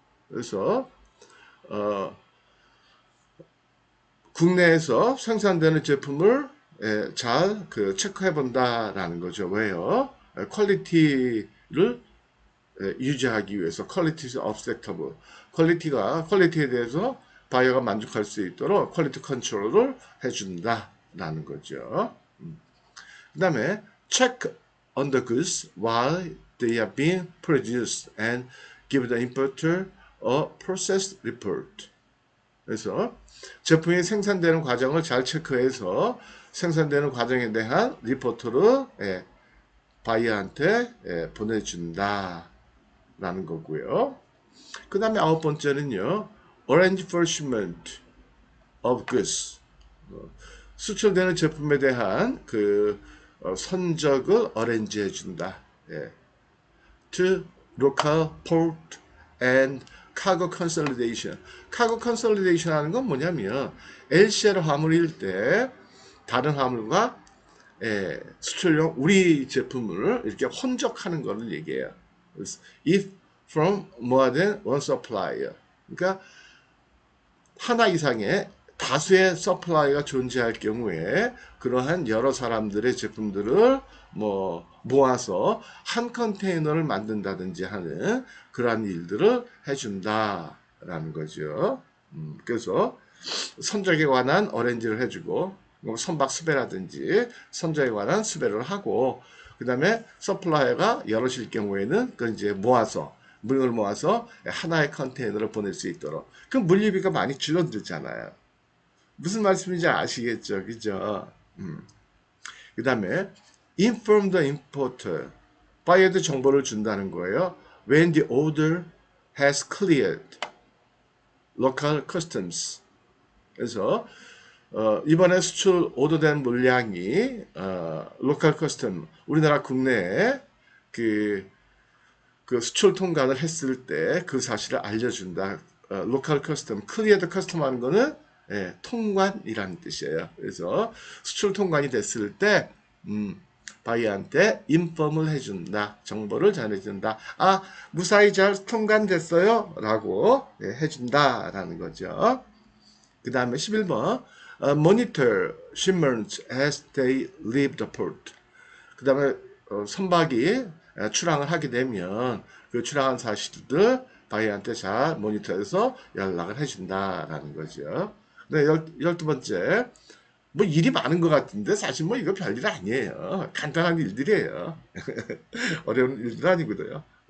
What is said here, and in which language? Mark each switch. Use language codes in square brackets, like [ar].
[ko] 그래서 국내에서 생산되는 제품을 잘 그 체크해 본다라는 거죠. 왜요? 퀄리티를 유지하기 위해서 퀄리티 [en] is acceptable. [ko] 퀄리티에 대해서 바이어가 만족할 수 있도록 퀄리티 컨트롤을 해준다. 라는 거죠. 그 다음에 [en] check on the goods while they are being produced and give the importer a process report. [ko] 그래서 제품이 생산되는 과정을 잘 체크해서 생산되는 과정에 대한 리포트를 바이어한테 보내준다 라는 거고요. 그 다음에 아홉 번째는요, [en] arrange for shipment of goods. [ko] 수출되는 제품에 대한 그 선적을 arrange 해준다. [en] to local port and cargo consolidation. [ko] cargo consolidation 하는 건 뭐냐면 LCL 화물일 때 다른 화물과 수출용 우리 제품을 이렇게 혼적하는 것을 얘기해요. [en] If from more than one supplier. [ko] 그러니까 하나 이상의 다수의 서플라이가 존재할 경우에 그러한 여러 사람들의 제품들을 모아서 한 컨테이너를 만든다든지 하는 그러한 일들을 해준다라는 거죠. 그래서 선적에 관한 어렌지를 해주고 선박 수배라든지 선적에 관한 수배를 하고 그 다음에 서플라이어가 여럿일 경우에는 그 이제 물을 모아서 하나의 컨테이너를 보낼 수 있도록. 그럼 물류비가 많이 줄어들잖아요. 무슨 말씀인지 아시겠죠? 그죠? 그 다음에 [en] inform the importer. [ko] 바이어한테 정보를 준다는 거예요. [en] When the order has cleared local customs. [ko] 그래서 이번에 수출 오더된 물량이 local custom, 우리나라 국내에 그 수출 통관을 했을 때 그 사실을 알려준다. [en] local custom, cleared custom [ko] 하는 거는 통관이라는 뜻이에요. 그래서 수출 통관이 됐을 때 바이어한테 인펌을 해준다. 정보를 전해준다. 아, 무사히 잘 통관됐어요. 라고 해준다라는 거죠. 그 다음에 11번 [en] monitor shipments as they leave the port. [ko] 그 다음에 선박이 출항을 하게 되면 그 출항한 사실들 바이어한테 잘 모니터해서 연락을 해준다라는 거죠. 네, 12번째. 뭐 일이 많은 것 같은데 사실 뭐 이거 별일 아니에요. 간단한 일들이에요. 어려운 일들 아니거든요.